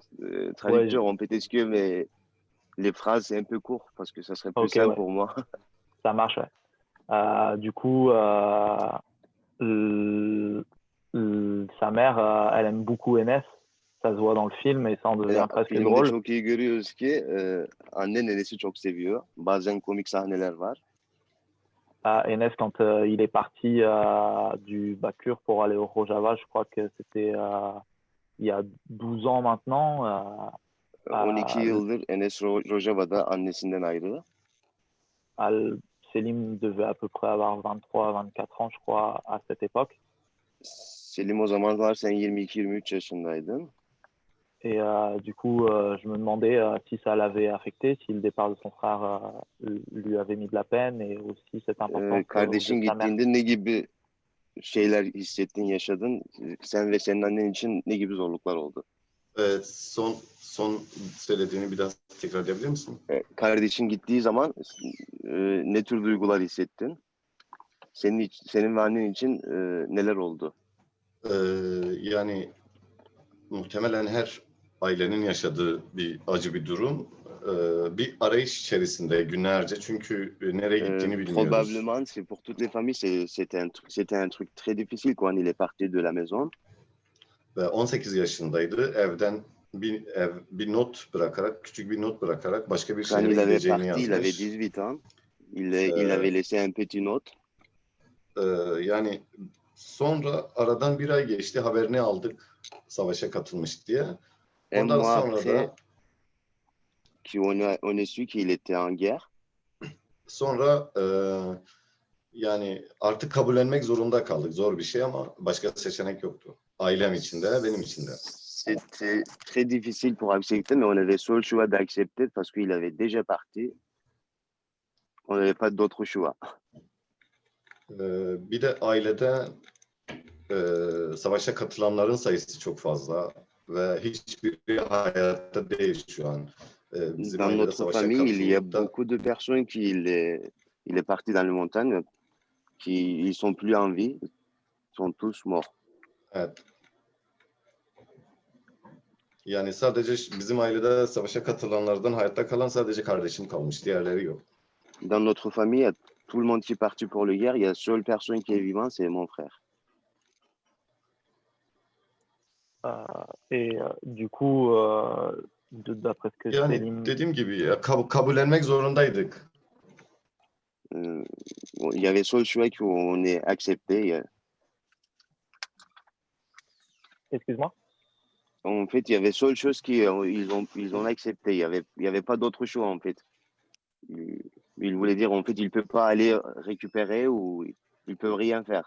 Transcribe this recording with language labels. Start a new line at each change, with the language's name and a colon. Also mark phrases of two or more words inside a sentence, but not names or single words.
French: Ouais, traducteur, en fait, est-ce que les phrases, c'est un peu court, parce que ça serait plus ok, simple ouais, pour moi. ça marche, ouais. Du coup, sa mère, elle aime beaucoup Enes. Ça se voit dans le film et ça en devient
Turkish: Ya,
French: presque
Turkish: filmde
French: drôle.
Turkish: çok iyi görüyoruz ki anne nenesi çok seviyor. Bazen komik sahneler var.
French: Enes, quand il est parti du Bakur pour aller au Rojava, je crois que c'était il y a 12 ans maintenant. 12 à-
Turkish: yıldır Enes Rojava'da annesinden ayrı.
French: à- Selim devait à peu près avoir 23, 24 ans, je crois, à cette époque.
Turkish: Selim o zamanlar sen 22-23 yaşındaydın.
French: Et du coup, je me demandais si ça l'avait affecté, si le départ de son frère lui avait mis de la peine et aussi cette importance aux yeux
Turkish: Kardeşin
French: de sa mère.
Turkish: gittiğinde ne gibi şeyler hissettin, yaşadın? Sen ve senin annen için ne gibi zorluklar oldu? Son söylediğini bir daha tekrar edebilir misin? Kardeşin gittiği zaman ne tür duygular hissettin? Senin ve annen için neler oldu? Yani muhtemelen her ailenin yaşadığı bir acı bir durum. Bir arayış içerisinde günlerce çünkü nereye gittiğini bilmiyoruz.
French: Probablement, c'est pour toutes les familles, c'était un truc très difficile quand il est parti de la maison.
Turkish: Ve 18 yaşındaydı. Evden bir not bırakarak, küçük bir not bırakarak başka bir
French: Quand
Turkish: şehre
French: il avait
Turkish: gideceğini
French: parti, il avait
Turkish: yazmış.
French: 18 ans. Il avait laissé un petit note.
Turkish: Yani sonra aradan bir ay geçti, haberini aldık savaşa katılmış diye.
French: Un
Turkish: Ondan
French: mois
Turkish: sonra
French: après,
Turkish: da
French: on a su qu'il était en guerre.
Turkish: sonra yani artık kabullenmek zorunda kaldık. Zor bir şey ama başka seçenek yoktu. Ailem için de, benim için de.
French: C'était très difficile pour accepter, mais on avait soit le choix d'accepter parce qu'il avait déjà parti. On n'avait pas d'autre choix.
Turkish: Bir de ailede savaşa katılanların sayısı çok fazla ve hiçbiri hayatta değil şu an. Bizim
French: Dans
Turkish: ailede
French: notre
Turkish: savaşa
French: famille, il y a
Turkish: katılıp da
French: beaucoup de personnes il est parti dans les montagnes, ils sont plus en vie, ils sont tous morts.
Turkish: evet. Yani sadece bizim ailede savaşa katılanlardan hayatta kalan sadece kardeşim kalmış. Diğerleri yok.
French: Dans notre famille, il y a tout le monde qui est parti pour la guerre. Il y a seule personne qui est vivante, c'est mon frère. Et du coup, d'après ce que
Turkish: Yani
French: Selim...
Turkish: dediğim gibi ya, kabullenmek zorundaydık.
French: Il y avait seul choix qu'on ait accepté. Excuse-moi? En fait, il y avait seule chose qu'ils ont accepté. Il y avait pas d'autre choix, en fait. Il voulait dire, en fait, il peut pas aller récupérer ou il peut rien faire.